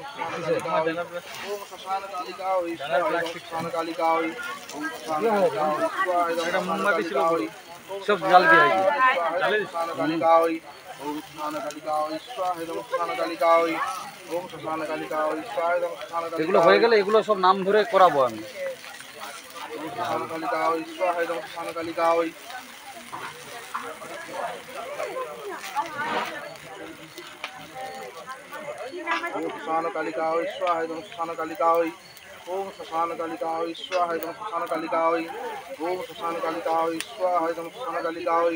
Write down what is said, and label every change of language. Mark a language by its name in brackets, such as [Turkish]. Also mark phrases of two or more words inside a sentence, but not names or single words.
[Sanskrit] ओम श्मशान कालिका ओम श्मशान कालिका ओम [Bangla] এটা মোমবাতি ছিল সব জ্বাল দিয়ে [Sanskrit] श्मशान कालिका ओम श्मशान कालिका श्मशान कालिका ओम श्मशान कालिका श्मशान [Bangla] এগুলো হয়ে গেলে এগুলো সব নাম ধরে করাবো আমি [Sanskrit] श्मशान कालिका श्मशान कालिका ओम श्मशान कालिका स्वाहा श्मशान कालिका ओम श्मशान कालिका स्वाहा श्मशान कालिका ओम श्मशान कालिका स्वाहा श्मशान कालिका